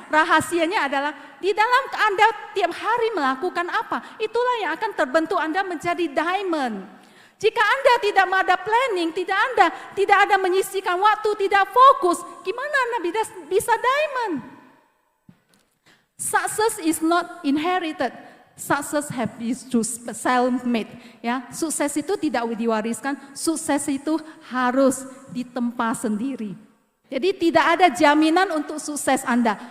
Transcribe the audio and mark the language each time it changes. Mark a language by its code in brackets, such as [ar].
[id] Rahasianya adalah di dalam Anda tiap hari melakukan apa. Itulah yang akan terbentuk Anda menjadi diamond. Jika Anda tidak ada planning, tidak ada menyisihkan waktu, tidak fokus, gimana Anda bisa diamond? [en] Success is not inherited. Success is to self-made. [id] Ya, sukses itu tidak diwariskan. Sukses itu harus ditempa sendiri. Jadi tidak ada jaminan untuk sukses Anda.